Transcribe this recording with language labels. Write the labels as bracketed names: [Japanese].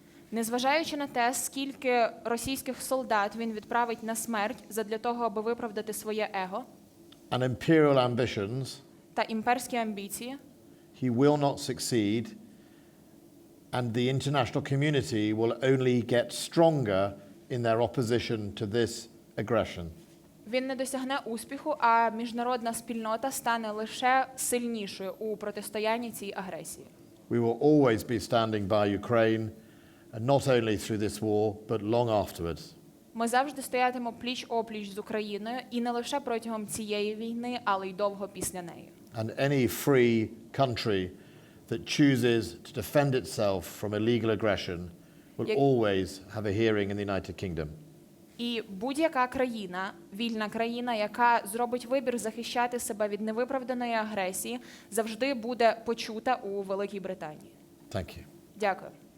[Ukrainian] Незважаючи на те, скільки російських солдат він відправить на смерть задля того, аби виправдати своє его [English] and imperial ambitions, [Ukrainian] та імперські амбіції, [English] he will not succeed, and the international community will only get stronger in their opposition to this aggression. [Ukrainian] він не досягне успіху, а міжнародна спільнота стане лише сильнішою у протистоянні цій агресії. [English] We will always be standing by Ukraine, and not only through this war, but long afterwards. [Ukrainian] Ми завжди стоятимо пліч-опліч з Україною, і не лише протягом цієї війни, але й довго після неї. [English] And any free country that chooses to defend itself from illegal aggression will always have a hearing in the United Kingdom. [Ukrainian] І будь-яка країна, вільна країна, яка зробить вибір захищати себе від невиправданої агресії, завжди буде почута у Великій Британії. [English] Thank you. [Ukrainian] Дякую.